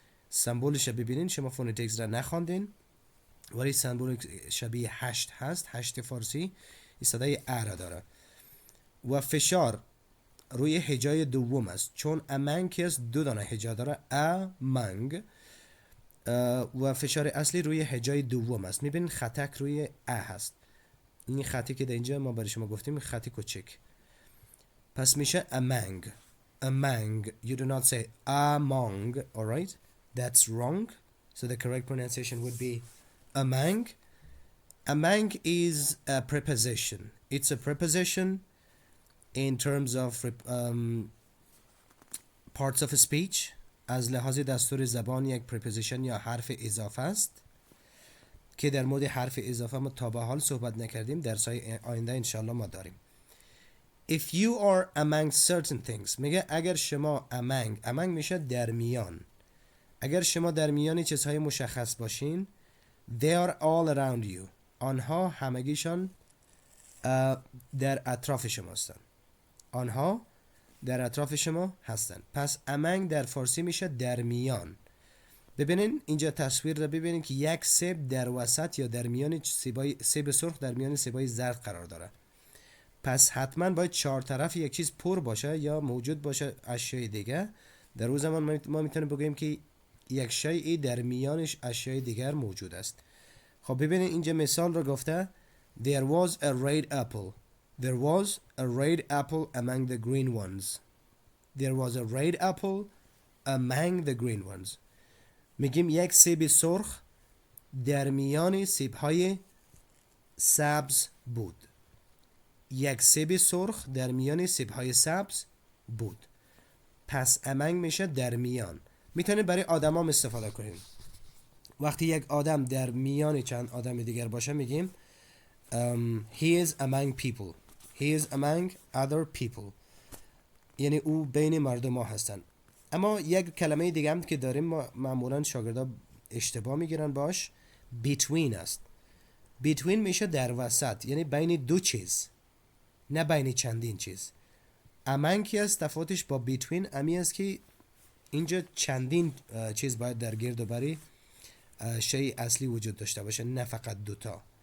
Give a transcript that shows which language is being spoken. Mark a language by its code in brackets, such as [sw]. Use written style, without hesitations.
[fa] سمبولش ببینین، شما فونتیکس را نخواندین ولی سمبول شبیه هشت هست، هشت فارسی، این صدای ا را داره و فشار روی هجای دوم است، چون among که است دو دانه هجا داره، among، و فشار اصلی روی هجای دوم است. میبینین خطک روی ا هست، این خطی که در اینجا ما برای شما گفتیم خطی کوچک، پس میشه among. [en] Among. You do not say among. Alright? That's wrong. So the correct pronunciation would be among. Among is a preposition. It's a preposition in terms of parts of a speech. [fa] از لحاظ دستور زبان یک preposition یا حرف اضافه است که در مورد حرف اضافه ما تا به حال صحبت نکردیم، درس‌های آینده انشالله ما داریم. [en] If you are among certain things، [fa] میگه اگر شما among میشه در میان، اگر شما در میان چیزهای مشخص باشین، [en] they are all around you، [fa] آنها همگیشان در اطراف شما هستن، آنها در اطراف شما هستن. پس among در فارسی میشه در میان. ببینین اینجا تصویر رو ببینین که یک سیب در وسط یا در میان سیب سرخ در میان سیبای زرد قرار داره. پس حتما باید چهار طرف یک چیز پر باشه یا موجود باشه اشیاء دیگه. در اون زمان ما میتونیم بگیم که یک شیء در میانش اشیاء دیگر موجود است. خب ببینید اینجا مثال رو گفته [en] There was a red apple. There was a red apple among the green ones. There was a red apple among the green ones. [fa] میگیم یک سیب سرخ در میان سیب‌های سبز بود. یک سیب سرخ در میان سیب‌های سبز بود. پس among میشه در میان. میتونید برای آدم استفاده کنیم. وقتی یک آدم در میان چند آدم دیگر باشه میگیم [en] he is among people. He is among other people. [fa] یعنی او بین مردم ها هستن. اما یک کلمه دیگه هم که داریم ما معمولا شاگردا اشتباه میگیرن باش، between است. between میشه در وسط، یعنی بین دو چیز، نه بین چندین چیز. among که است تفاوتش با between امی است که اینجا چندین چیز باید در گرد و بری شیء اصلی وجود داشته باشه، نه فقط دوتا.